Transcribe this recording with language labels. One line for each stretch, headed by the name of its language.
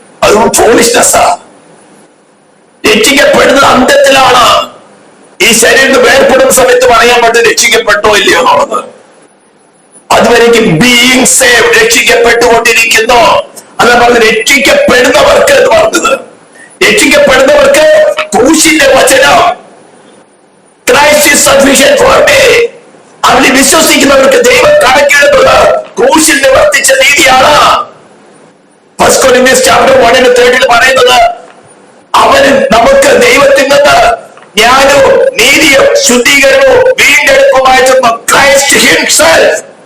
Malayalam: അതും ഫോളിഷ്നെസ്സാ. രക്ഷിക്കപ്പെടുന്നത് അന്തത്തിലാണ്. ഈ ശരീരത്തിൽ വേർപ്പെടുന്ന സമയത്ത് പറയാൻ പറ്റും രക്ഷിക്കപ്പെട്ടോ ഇല്ലയോ എന്നുള്ളത്. അതുവരേക്കും
English: being save,
Malayalam: രക്ഷിക്കപ്പെട്ടുകൊണ്ടിരിക്കുന്നു. അതാ പറഞ്ഞത് രക്ഷിക്കപ്പെടുന്നവർക്ക് എന്ന് പറഞ്ഞത്. രക്ഷിക്കപ്പെടുന്നവർക്ക് ക്രൂശിന്റെ വചനം
English: Christ is sufficient for me.
Malayalam: അവനെ വിശ്വസിക്കുന്നവർക്ക് ദൈവം കണക്കിടുന്നത് ക്രൂശിൽ നിവർത്തിച്ച നീതിയാണ്. 1 Corinthians chapter 1:3 പറയുന്നത് അവന് നമുക്ക് ദൈവത്തിൽ നിന്ന് ജ്ഞാനവും നീതിയും ശുദ്ധീകരണവും വീണ്ടെടുപ്പുമായിട്ടുള്ള
English: Christ himself.